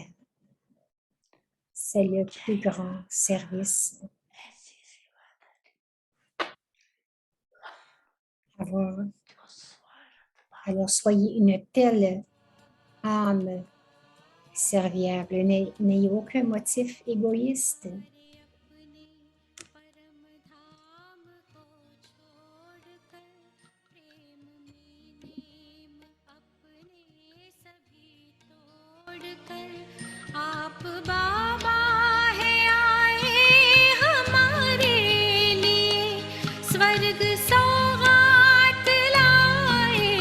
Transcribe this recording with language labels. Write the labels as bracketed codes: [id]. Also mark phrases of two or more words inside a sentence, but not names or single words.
[fr] C'est le plus grand service. Alors, soyez une telle âme serviable. N'ayez aucun motif égoïste. [hi] आप बाबा है आए हमारे लिए स्वर्ग सौगात लाए